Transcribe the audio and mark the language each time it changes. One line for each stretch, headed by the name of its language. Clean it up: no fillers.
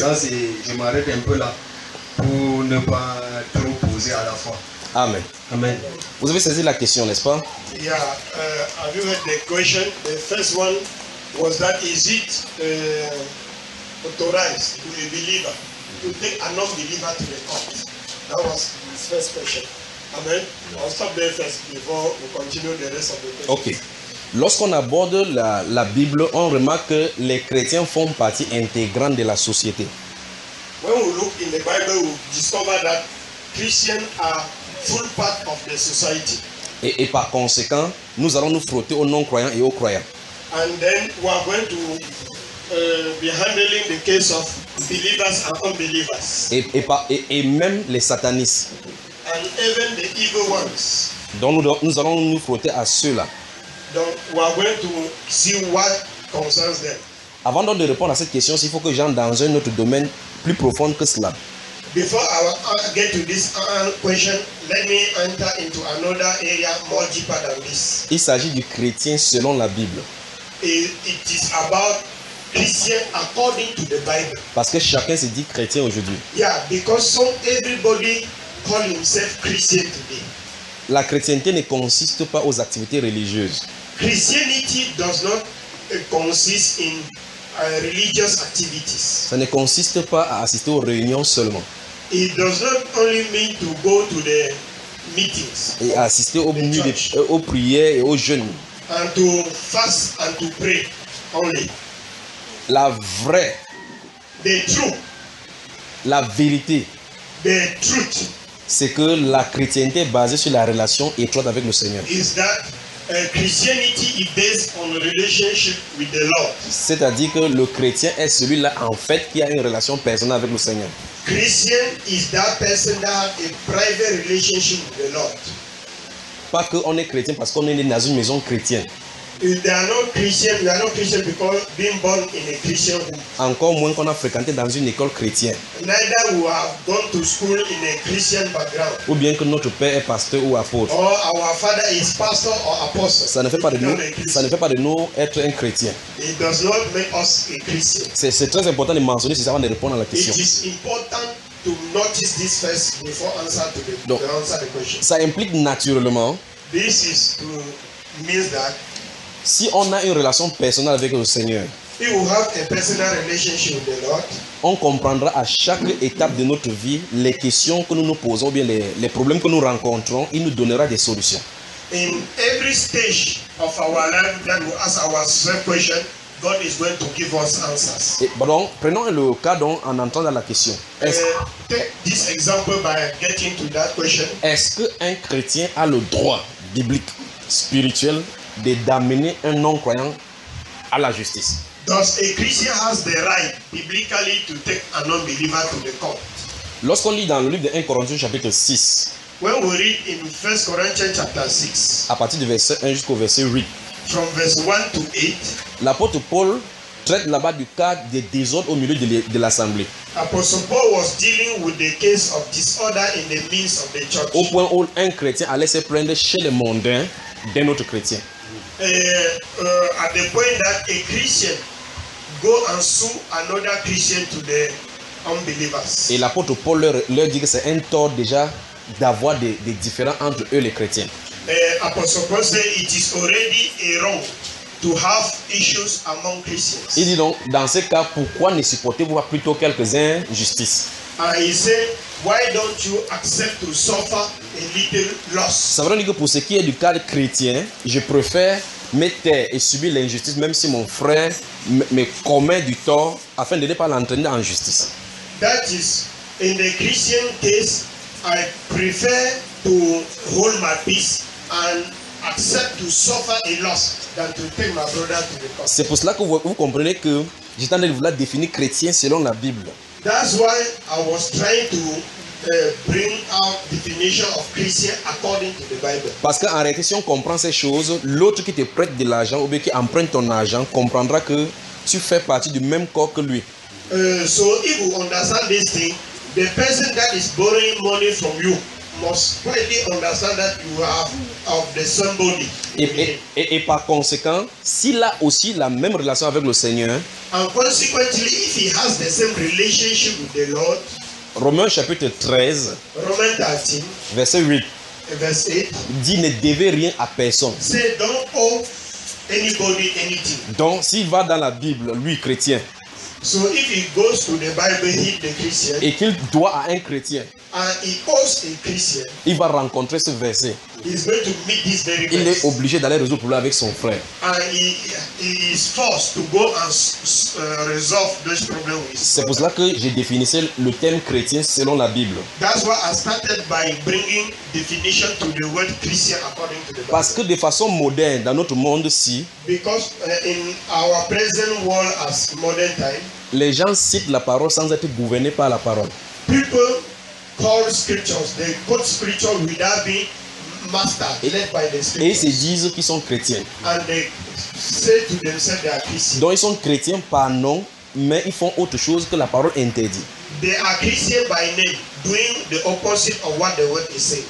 French: Ça, je m'arrête un peu là pour ne pas trop poser à la fois. Amen. Amen. Vous avez saisi la question, n'est-ce pas?
English: Yeah. Have you heard the question? The first one was that is it authorized to a believer to take a non-believer to the court? That was his first question. Amen. I'll stop there first before we continue the rest of the question. Ok.
French: Lorsqu'on aborde la Bible, on remarque que les chrétiens font partie intégrante de la société.
English: When we look in the Bible, we discover that Christians are full part of the society.
French: Et par conséquent, nous allons nous frotter aux non-croyants et aux croyants.
English: And then we are going to be handling the case of believers and unbelievers.
French: Et même les satanistes.
English: And even the evil ones.
French: Donc nous allons nous frotter à ceux-là.
English: Donc, we are going to see what concerns them.
French: Avant donc de répondre à cette question, il faut que j'entre dans un autre domaine plus profond que cela.
English: Before I get to this question, let me enter into another area more deeper than this.
French: Il s'agit du chrétien selon la Bible.
English: It is about Christian according to the Bible.
French: Parce que chacun se dit chrétien aujourd'hui.
English: Yeah, because everybody call himself Christian today.
French: La chrétienté ne consiste pas aux activités religieuses.
English: Christianity does not consist in religious activities.
French: Ça ne consiste pas à assister aux réunions seulement
English: It does not only mean to go to the meetings
French: et à assister aux prières et aux jeûnes.
English: and to fast and to pray only.
French: La vraie,
English: The truth,
French: la vérité,
English: the truth
French: c'est que la chrétienté est basée sur la relation étroite avec le Seigneur.
English: is that Christianity is based on a relationship with the Lord.
French: C'est-à-dire que le chrétien est celui-là en fait qui a une relation personnelle avec le Seigneur.
English: Christian is that person that has a private relationship with the Lord.
French: Pas qu'on est chrétien parce qu'on est né dans une maison chrétienne.
English: If they are not Christian, we are not Christian because being born in a Christian home.
French: Encore moins qu'on a fréquenté dans une école chrétienne.
English: Neither we have gone to school in a Christian background.
French: Ou bien que notre père est pasteur ou apôtre.
English: Or our father is pastor or apostle.
French: Ça ne fait pas de nous, ça ne fait pas de nous être un chrétien.
English: It does not make us a Christian.
French: C'est très important de mentionner ça avant de répondre à la
English: It
French: question.
English: is important to notice this first before answer
French: Donc,
English: to answer the question.
French: ça implique naturellement,
English: This is to means that
French: si on a une relation personnelle avec le Seigneur,
English: if we have a personal relationship with the Lord,
French: on comprendra à chaque étape de notre vie les questions que nous nous posons, ou bien les problèmes que nous rencontrons, il nous donnera des solutions.
English: in every stage of our life that we ask ourselves question, God is going to give us answers.
French: Et, donc, prenons le cas donc, en entrant dans la question.
English: Take this example by getting to that question.
French: Est-ce qu'un chrétien a le droit biblique, spirituel, d'amener un non-croyant à la justice?
English: Does a Christian has the right biblically to take a non-believer to the court?
French: Lorsqu'on lit dans le livre de 1 Corinthiens chapitre 6,
English: When we read in 1 Corinthians chapter 6,
French: à partir du verset 1 jusqu'au verset 8,
English: from verse 1 to 8,
French: l'apôtre Paul traite là-bas du cas des désordres au milieu de l'assemblée.
English: Apostle Paul was dealing with the case of disorder in the midst of the church.
French: Au point où un chrétien allait se plaindre chez les mondains d'un autre chrétien.
English: At the point that a Christian go and sue another Christian to the unbelievers.
French: Et l'apôtre Paul leur dit que c'est un tort déjà d'avoir des différends entre eux les chrétiens.
English: Apostle Paul said it is already a wrong to have issues among Christians.
French: Il dit donc, dans ce cas, pourquoi ne supportez-vous pas plutôt quelques injustices?
English: And he said, why don't you accept to suffer a little loss?
French: Ça veut dire que pour ce qui est du cas chrétien, je préfère me taire et subir l'injustice, même si mon frère me commet du tort, afin de ne pas l'entraîner en justice.
English: That is, in the Christian case, I prefer to hold my peace and accept to suffer a loss than to take my brother to the court.
French: C'est pour cela que vous comprenez que j'étais en train de vouloir définir chrétien selon la Bible.
English: That's why I was trying to bring out definition of Christian according to the Bible.
French: Parce qu'en réalité, si on comprend ces choses, l'autre qui te prête de l'argent ou bien qui emprunte ton argent comprendra que tu fais partie du même corps que lui.
English: So if you understand this thing, the person that is borrowing money from you must quietly understand that you are of the same body.
French: Et par conséquent, s'il a aussi la même relation avec le Seigneur,
English: And consequently, if he has the same relationship with the Lord,
French: Romains chapitre 13,
English: Romans 13,
French: verset 8,
English: verse 8,
French: dit ne devez rien à personne.
English: say don't owe anybody anything.
French: Donc, s'il va dans la Bible, lui, chrétien,
English: So if he goes to the Bible, he the Christian,
French: et qu'il doit à un chrétien,
English: and he owes a Christian,
French: il va rencontrer ce verset.
English: he's going to meet this very
French: Il est
English: verse.
French: obligé d'aller résoudre le problème avec son frère.
English: And he is forced to go and resolve this problem with his
French: C'est pour
English: brother.
French: cela que j'ai définissé le thème chrétien selon la Bible.
English: That's why I started by bringing definition to the word Christian according to the Bible.
French: Parce que de façon moderne, dans notre monde-ci,
English: Because in our present world as modern time,
French: les gens citent la parole sans être gouvernés par la parole.
English: people call scriptures, they quote scripture without being mastered, led by the
French: Et ils se disent qu'ils sont chrétiens.
English: And they say to themselves they are Christians.
French: Donc ils sont chrétiens par nom, mais ils font autre chose que la parole interdit.
English: They are Christian by name, doing the opposite of what the word is saying.